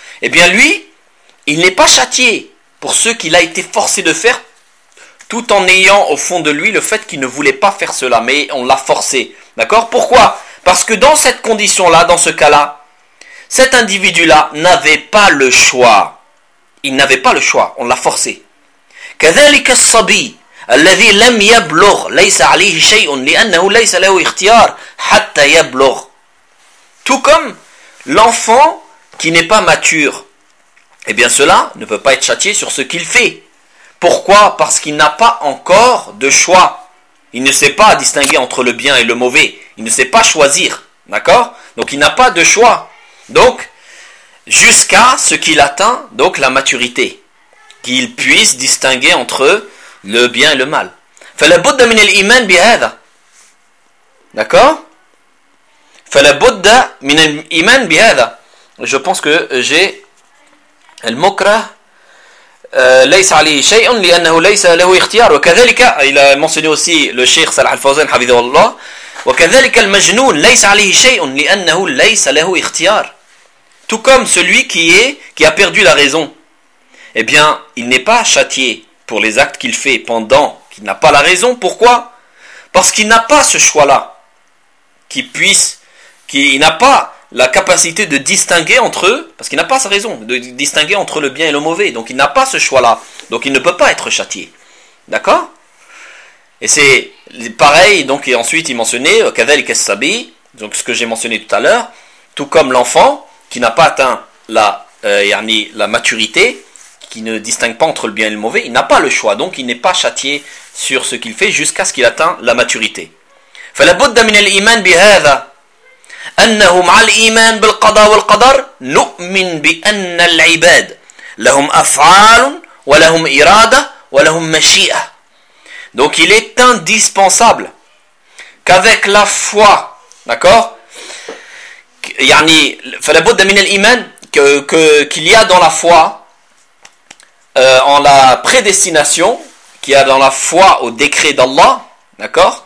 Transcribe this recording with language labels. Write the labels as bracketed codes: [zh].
[fr] Eh bien lui, il n'est pas châtié pour ce qu'il a été forcé de faire, tout en ayant au fond de lui le fait qu'il ne voulait pas faire cela, mais on l'a forcé. D'accord? Pourquoi? Parce que dans cette condition-là, dans ce cas-là, cet individu-là n'avait pas le choix. Il n'avait pas le choix, on l'a forcé. [ar] كذلك الصبي الذي لم يبلغ ليس عليه شيء لأنه ليس له اختيار حتى يبلغ. [fr] Tout comme l'enfant qui n'est pas mature, eh bien cela ne peut pas être châtié sur ce qu'il fait. Pourquoi? Parce qu'il n'a pas encore de choix. Il ne sait pas distinguer entre le bien et le mauvais. Il ne sait pas choisir. D'accord? Donc il n'a pas de choix. Donc, jusqu'à ce qu'il atteint donc la maturité, qu'il puisse distinguer entre le bien et le mal. [ar] فَلَا بُدَّ مِنَ الْإِيمَانِ بِهَذَا. D'accord? فَلَا بُدَّ مِنَ الْإِيمَانِ بِهَذَا. [fr] Je pense que j'ai [ar] المكره ليس عليه شيء لأنه ليس له اختيار وكذلك [fr] il a mentionné aussi le Cheikh Salah Al-Fawzan حفظه الله [ar] وكذلك المجنون ليس عليه شيء لأنه ليس له اختيار [fr] tout comme celui qui a perdu la raison eh bien il n'est pas châtié pour les actes qu'il fait pendant qu'il n'a pas la raison pourquoi parce qu'il n'a pas ce choix là qu'il puisse qu'il n'a pas la capacité de distinguer entre eux, parce qu'il n'a pas sa raison, de distinguer entre le bien et le mauvais. Donc il n'a pas ce choix-là. Donc il ne peut pas être châtié. D'accord ? Et c'est pareil, donc et ensuite il mentionnait « [ar] Kadhal Kassabi [fr] », donc ce que j'ai mentionné tout à l'heure, tout comme l'enfant qui n'a pas atteint la maturité, qui ne distingue pas entre le bien et le mauvais, il n'a pas le choix, donc il n'est pas châtié sur ce qu'il fait jusqu'à ce qu'il atteint la maturité. [ar] « Fala budda min al-iman bihada » أنه مع الإيمان بالقضاء والقدر نؤمن بأن العباد لهم أفعال ولهم إرادة ولهم مشيئة. [fr] Donc il est indispensable qu'avec la foi, d'accord? [ar] يعني فلا بد من الإيمان [fr] qu'il y a dans la foi en la prédestination, qu'il y a dans la foi au décret d'Allah, d'accord?